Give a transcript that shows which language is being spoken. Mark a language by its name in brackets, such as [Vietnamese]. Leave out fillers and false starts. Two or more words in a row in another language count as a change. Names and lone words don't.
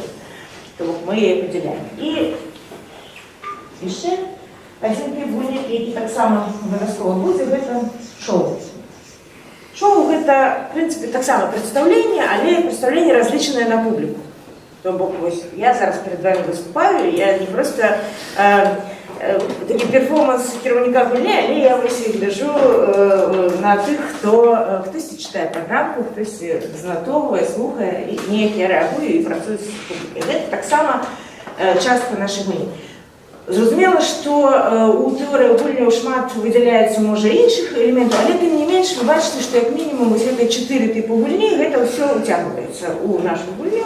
[Belarusian] То мы яе падзяляем. І яшчэ адзін тып гульні, які таксама абавязкова будзе, гэта шоу. Шоу гэта, в прынцыпе, таксама прадстаўленне, але прадстаўленне разлічанае на публіку. То бок, я зараз [Russian] перед вами [Belarusian] выступаю, я не просто такі перформанс кіраўніка гульні, але я вось і гляджу на тых, хтосьці чытае праграмку, хтосьці занатоўвае, слухае, і неяк я рэагую і працую з публікай. Гэта таксама частка нашай гульні. Зразумела, што у тэорыі гульняў шмат выдзяляецца, можа, іншых элементаў, але тым не менш вы бачыце, што як мінімум вось гэтыя 4 тыпы гульні, гэта ўсё ўцягваецца ў нашу гульню.